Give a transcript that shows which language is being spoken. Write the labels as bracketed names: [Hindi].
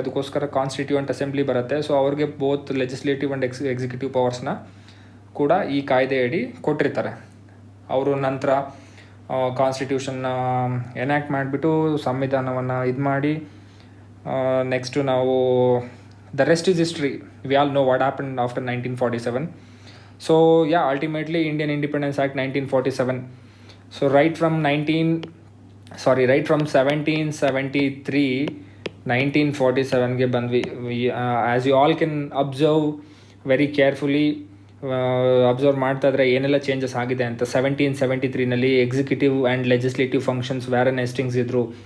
[Kannada] ಅದಕ್ಕೋಸ್ಕರ constituent assembly ಬರುತ್ತೆ. So ಅವ್ರಿಗೆ ಬೋತ್ ಲೆಜಿಸ್ಲೇಟಿವ್ ಆ್ಯಂಡ್ ಎಕ್ಸಿಕ್ಯೂಟಿವ್ ಪವರ್ಸ್ನ ಕೂಡ ಈ ಕಾಯ್ದೆಯಡಿ ಕೊಟ್ಟಿರ್ತಾರೆ. ಅವರು ನಂತರ ಕಾನ್ಸ್ಟಿಟ್ಯೂಷನ್ನ ಎನ್ಯಾಕ್ಟ್ ಮಾಡಿಬಿಟ್ಟು ಸಂವಿಧಾನವನ್ನು ಇದು ಮಾಡಿ ನೆಕ್ಸ್ಟು ನಾವು [English] The rest is history. We all know what happen after 1947. So yeah, ultimately Indian Independence Act 1947. So right from 1773 [Kannada] 1947ಗೆ ಬಂದ್ವಿ. [English] as you all can observe very carefully, [Kannada] observe ಮಾಡ್ತಾ ಇದ್ರೆ ಏನೆಲ್ಲ ಚೇಂಜಸ್ ಆಗಿದೆ ಅಂತ. 1773 executive and legislative functions ವ್ಯಾರನ್ Hastings ಇದ್ದರು.